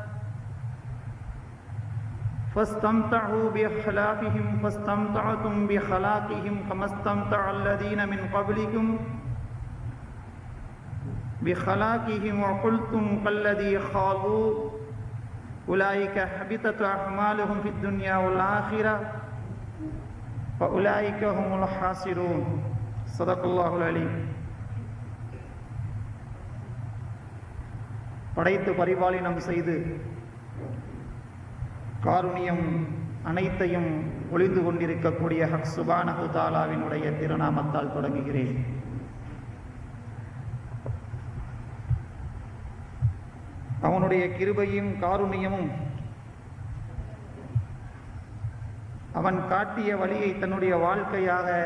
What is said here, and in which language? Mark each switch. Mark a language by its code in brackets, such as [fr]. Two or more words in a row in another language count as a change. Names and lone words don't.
[ar] فاستمتعوا بخلاقهم فاستمتعتم بخلاقهم كما استمتع الذين من قبلكم بخلاقهم وقلتم كالذي خاضوا أولئك حبطت أعمالهم في الدنيا والآخرة وأولئك هم الخاسرون صدق الله العليم. [ta] படைத்து பரிபாலனம் செய்து காருண்யம் அனைத்தையும் ஒளிந்து கொண்டிருக்கக்கூடிய [ar] حق سبحانه تعالى [ta] திருநாமத்தால் தொடங்குகிறேன். அவனுடைய கிருபையும் காருண்யமும் அவன் காட்டிய வழியை தன்னுடைய வாழ்க்கையாக